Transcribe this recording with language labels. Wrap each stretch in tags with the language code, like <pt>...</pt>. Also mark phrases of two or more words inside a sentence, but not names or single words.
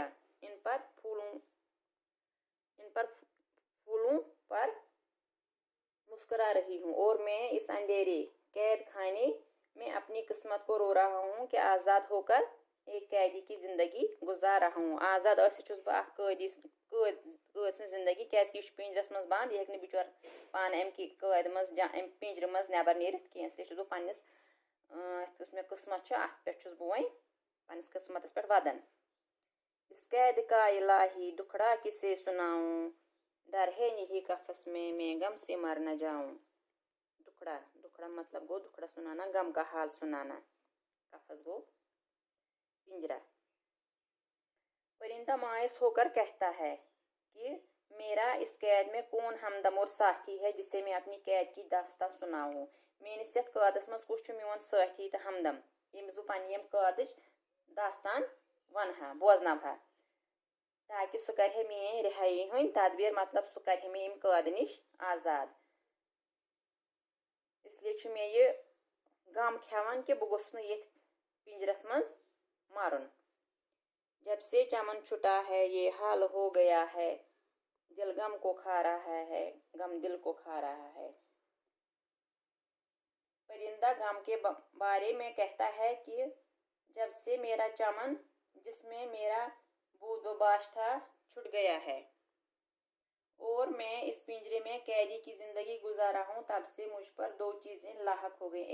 <ur>ان پر پھولوں پر مسکرا رہی ہوں اور میں اس اندھیرے قید خانے میں اپنی قسمت کو رو رہا ہوں کہ آزاد ہوکر ایک قیدی کی زندگی گزار رہا ہوں.</ur> <ks>आज़ाद कैद जिंदगी क्या पिंजरस मज बंद यह बिचौर पान अम कैद मज पिंजर मज नबर नीरित कह बह पन्नस मे किस्मत अत पे बह पन्नस किस्मत पे वदन।</ks> <ur>اس قید کا الٰہی دکھڑا کسے سناؤں، ڈر ہے یہی قفس میں میں غم سے مر نہ جاؤں. دکھڑا مطلب گو دکھڑا سنانا، غم کا حال سنانا، قفس گو پنجرا. پرندہ مایوس ہوکر کہتا ہے کہ میرا اس قید میں کون ہمدم اور ساتھی ہے جسے میں اپنی قید کی داستان سناؤں.</ur> <ks>मेनिस यथ कैदस मज कुछ मोन साथी तो हमदम यमिस बह पन्नी कैदच दास्तान वनहा बोजनवहा, ताकि सह कर मेन रिहाई हंद तदबीर, मतलब सह कर मे कैद निश आज़ाद। इसलिए मे यह गम खेवान कि बह गोस ये पिंजरस मज मरुन।</ks> <ur>جب سے چمن چھٹا ہے یہ حال ہو گیا ہے، دل غم کو کھا رہا ہے، غم دل کو کھا رہا ہے. پرندہ غم کے بارے میں کہتا ہے کہ جب سے میرا چمن جس میں میرا بودوباش تھا چھوٹ گیا ہے اور میں اس پنجرے میں قیدی کی زندگی گزار رہا ہوں، تب سے مجھ پر دو چیزیں لاحق ہو گئی.</ur>